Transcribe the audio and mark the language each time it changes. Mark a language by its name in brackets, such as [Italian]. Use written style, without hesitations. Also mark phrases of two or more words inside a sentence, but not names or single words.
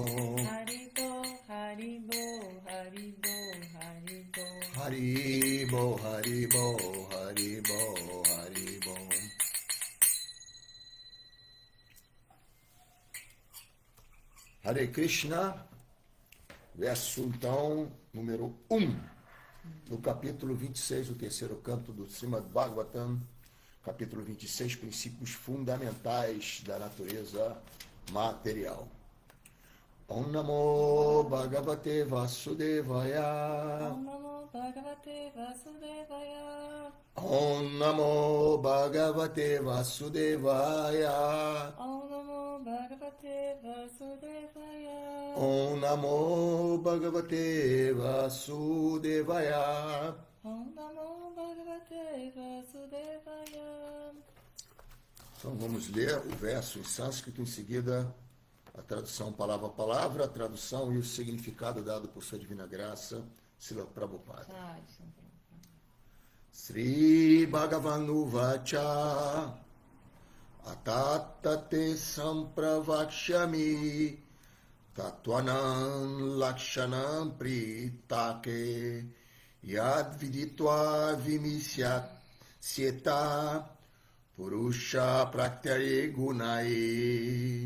[Bangla] হরিবো, হরিবো, হরিবো, হরিবো. হরিবো, হরিবো, হরিবো, হরিবো. [Portuguese] Hare Krishna, verso então número 1, no capítulo 26, o terceiro canto do Srimad Bhagavatam, capítulo 26, princípios fundamentais da natureza material. [Sanskrit] ॐ नमो भगवते वासुदेवाय. ॐ नमो भगवते वासुदेवाय. ॐ नमो भगवते वासुदेवाय. ॐ नमो भगवते वासुदेवाय. ॐ नमो भगवते वासुदेवाय. ॐ नमो भगवते वासुदेवाय. [Portuguese] Então vamos ler o verso em sânscrito, em seguida a tradução palavra a palavra, a tradução e o significado dado por sua divina graça, Srila Prabhupada. [Sanskrit] श्री भगवानु वच अततते सम्प्रवक्ष्यामि तत्त्वानां लक्षणं पृतके यद् विदित्वा विमिस्यत् सिएत पुरुष प्रक्तरे गुनए.